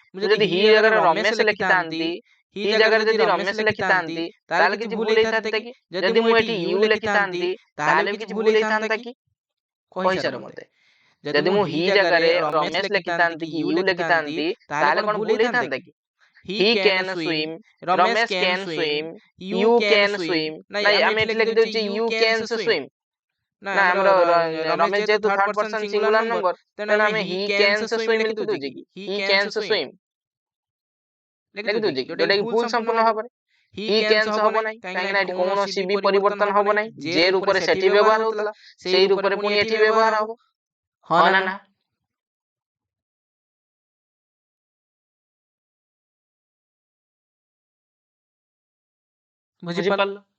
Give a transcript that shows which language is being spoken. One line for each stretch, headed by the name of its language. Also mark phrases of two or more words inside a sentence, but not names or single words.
Odia: ମୁଁ ଯଦି ହି ଜାଗାରେ ରମେଶ ଲେଖିଥାନ୍ତି, ହି ଜାଗାରେ ଯଦି ରମେଶ ଲେଖିଥାନ୍ତି ତାହେଲେ କିଛି ଭୁଲ ହେଇଥାନ୍ତା କି? ଯଦି ମୁଁ ଏଠି ୟୁ ଲେଖିଥାନ୍ତି ତାହେଲେ କିଛି ଭୁଲ ହେଇଥାନ୍ତା କି? କହିସାର ମତେ। ଯଦି ମୁଁ ହି ଜାଗାରେ ରମେଶ ଲେଖିଥାନ୍ତି କି ୟୁ ଲେଖିଥାନ୍ତି ତାହେଲେ କଣ ଭୁଲ ହେଇଥାନ୍ତା କି?
English: He can swim, Ramesh can swim, you can swim.
Odia: ନାଇଁ ଆମେ ଏଠି ଲେଖି ଦଉଚି
English: you can swim।
Odia: ନା ଆମର ରମେଶ ଯେହେତୁ
English: third person singular number,
Odia: ତେଣୁ ଆମେ
English: he can swim
Odia: ଲେଖି ଦଉଚେ କି
English: he can swim
Odia: ଲେଖି ଦଉଚେ କି, ଯୋଉଟା କି ଭୁଲ ସମ୍ପୂର୍ଣ୍ଣ ଭାବରେ।
English: he can
Odia: ହବ ନାହିଁ, କାହିଁକି ନା ଏଠି କୌଣସି ବି ପରିବର୍ତ୍ତନ ହବ ନାହିଁ। ଯେ ରୂପରେ ସେଠି ବ୍ୟବହାର ହଉଥିଲା ସେଇ ରୂପରେ ପୁଣି ଏଠି ବ୍ୟବହାର ହବ। ହଁ ନା ନା? ବୁଝିପାରିଲ?